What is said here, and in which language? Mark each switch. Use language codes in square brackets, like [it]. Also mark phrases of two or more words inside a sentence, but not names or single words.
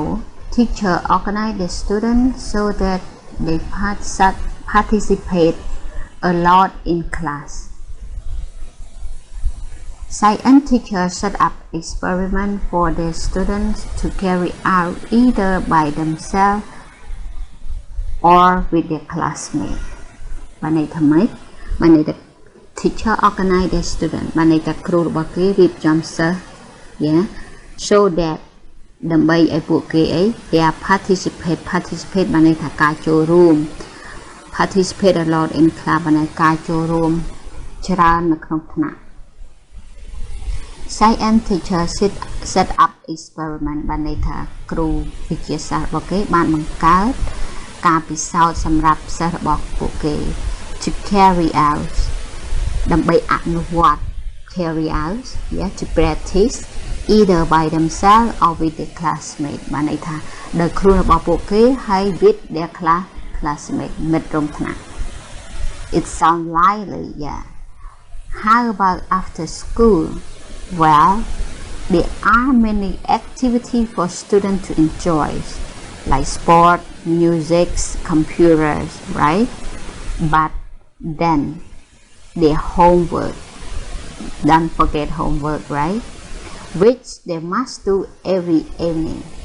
[en] Teacher organize the students so that they participate a lot in class. Science teachers set up experiments for their students to carry out either by themselves or with their classmates. [km] បានន័យថាម៉េច បានន័យថា [en] teacher organize their student [km] បានន័យថាគ្រូរបស់គេរៀបចំសិស្ស [en] yeah so that [km] ដើម្បីឲ្យពួកគេអី [en] they are participate [km] បានន័យថាការចូលរួម [en] participate a lot in class [km] បានន័យការចូលរួមច្រើននៅក្នុងថ្នាក់ [en] Science teacher set up experiment [km] បានន័យថាគ្រូវិទ្យាសាស្ត្ររបស់គេបានបង្កើតការពិសោធន៍សម្រាប់សិស្សរបស់ [en] ពួកគេ to carry out ដើម្បីអនុវត្ត carry out yeah to practice either by themselves or with their classmates [km] បានន័យថាដោយគ្រូរបស់ពួកគេហើយ [en] with their classmates មិត្តរួមថ្នាក់ it sounds lively yeah how about after school well there are many activities for students to enjoy like sport music computers right but then their homework don't forget homework right which they must do every evening.